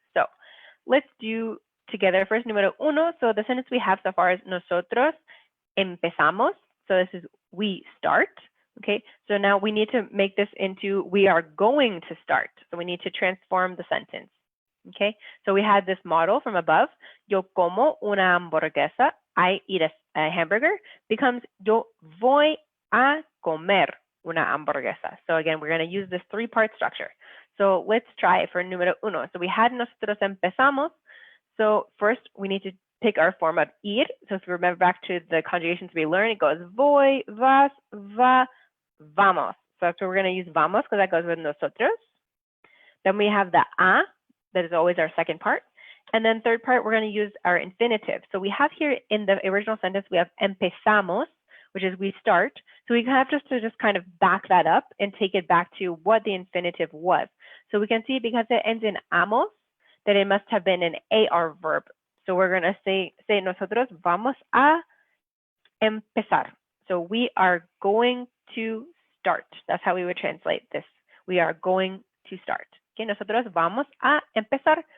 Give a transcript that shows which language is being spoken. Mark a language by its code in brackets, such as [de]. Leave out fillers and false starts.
[en] So let's do together first número uno. So the sentence we have so far is [es] nosotros empezamos. [en] So this is we start. Okay, so now we need to make this into we are going to start. So we need to transform the sentence. Okay, so we had this model from above. [es] Yo como una hamburguesa. [en] I eat a hamburger. [es] Becomes yo voy a comer una hamburguesa. [en] So again, we're going to use this three-part structure. So let's try it for número uno. So we had [es] nosotros empezamos. [en] So first we need to pick our form of ir. So if you remember back to the conjugations we learned, it goes [es] voy, vas, va, vamos. [en] So that's where we're going to use vamos because that goes with nosotros. Then we have the a, that is always our second part. And then third part, we're going to use our infinitive. So we have here in the original sentence, we have empezamos, which is we start. So we have just to kind of back that up and take it back to what the infinitive was. So we can see because it ends in amos, that it must have been an AR verb. So we're going to say [es] nosotros vamos a empezar. [en] So we are going to start. That's how we would translate this. We are going to start. [es] Okay, nosotros vamos a empezar.